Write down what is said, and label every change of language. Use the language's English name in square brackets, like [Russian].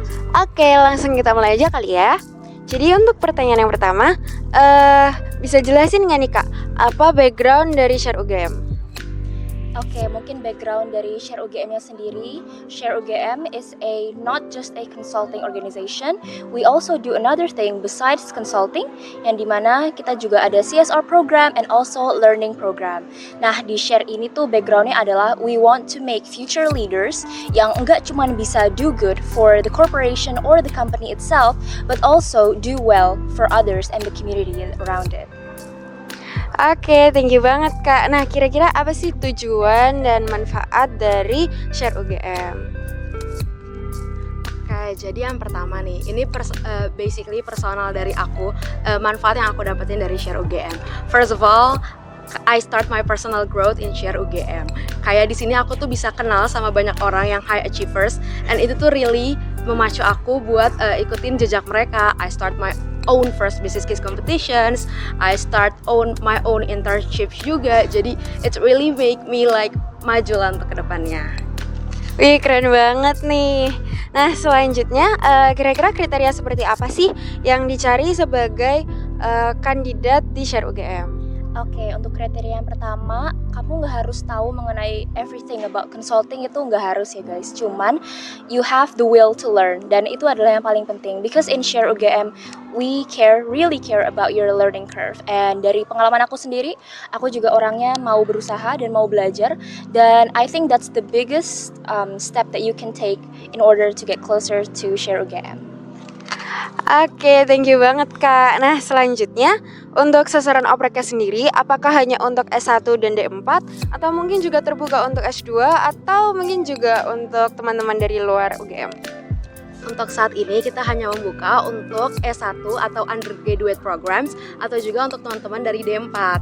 [Indonesian] Oke, langsung kita mulai aja kali ya. Jadi untuk pertanyaan yang pertama, bisa jelasin nggak nih Kak, apa background dari Share UGM? Oke, mungkin background dari Share UGM-nya sendiri. [English] Share UGM is not just a consulting organization. We also do another thing besides consulting, [Indonesian] yang dimana kita juga ada [English] CSR program and also learning program. [Indonesian] Nah, di Share ini tuh background-nya adalah [English] we want to make future leaders [Indonesian] yang enggak cuma bisa [English] do good for the corporation or the company itself, but also do well for others and the community around it. [Indonesian] Oke, thank you banget Kak. Nah, kira-kira apa sih tujuan dan manfaat dari Share UGM? Oke, jadi yang pertama nih, ini basically personal dari aku, manfaat yang aku dapetin dari Share UGM. [English] First of all, I start my personal growth in Share UGM. [Indonesian] Kayak di sini aku tuh bisa kenal sama banyak orang yang high achievers, and itu tuh really memacu aku buat ikutin jejak mereka. [English] I start my own first business case competitions, I start my own internships juga. [Indonesian] Jadi [English] it's really make me like [Indonesian] maju lah untuk kedepannya. Wih, keren banget nih. Nah, selanjutnya kira-kira kriteria seperti apa sih yang dicari sebagai kandidat di Share UGM? Oke, untuk kriteria yang pertama, kamu nggak harus tahu mengenai [English] everything about consulting, [Indonesian] itu nggak harus ya guys. Cuman, [English] you have the will to learn, [Indonesian] dan itu adalah yang paling penting. [English] Because in Share UGM, we really care about your learning curve. [Indonesian] And dari pengalaman aku sendiri, aku juga orangnya mau berusaha dan mau belajar. [English] Dan I think that's the biggest step that you can take in order to get closer to Share UGM. [Indonesian] Oke, thank you banget Kak. Nah, selanjutnya untuk sasaran opreknya sendiri, apakah hanya untuk S1 dan D4 atau mungkin juga terbuka untuk S2 atau mungkin juga untuk teman-teman dari luar UGM? Untuk saat ini kita hanya membuka untuk S1 atau undergraduate programs atau juga untuk teman-teman dari D4.